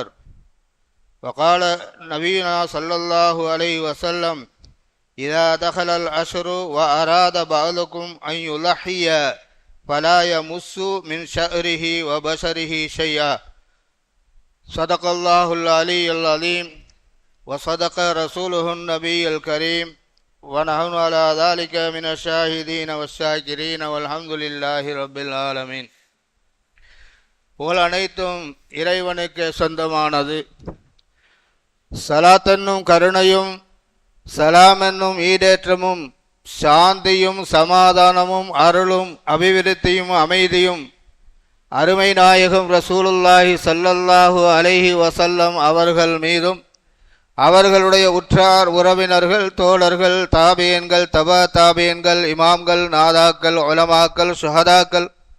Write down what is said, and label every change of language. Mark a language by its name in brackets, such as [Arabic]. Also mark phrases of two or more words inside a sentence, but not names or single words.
[Arabic] وقال نبينا صلى الله عليه وسلم: إذا دخل العشر وأراد بعضكم أن يضحي فلا يمس من شعره وبشره شيئا. صدق الله العلي العظيم وصدق رسوله النبي الكريم، ونحن على ذلك من الشاهدين والشاكرين والحمد لله رب العالمين. [Tamil] புகழ் அனைத்தும் இறைவனுக்கு சொந்தமானது. சலாத் என்னும் கருணையும் சலாம் என்னும் ஈடேற்றமும் சாந்தியும் சமாதானமும் அருளும் அபிவிருத்தியும் அமைதியும் அருமை நாயகம் [Arabic] رسول الله صلى الله عليه وسلم [Tamil] அவர்கள் மீதும் அவர்களுடைய உற்றார் உறவினர்கள் தோழர்கள் தாபியன்கள் தபா தாபியன்கள் இமாம்கள் நாதாக்கள் உலமாக்கள் சுஹதாக்கள்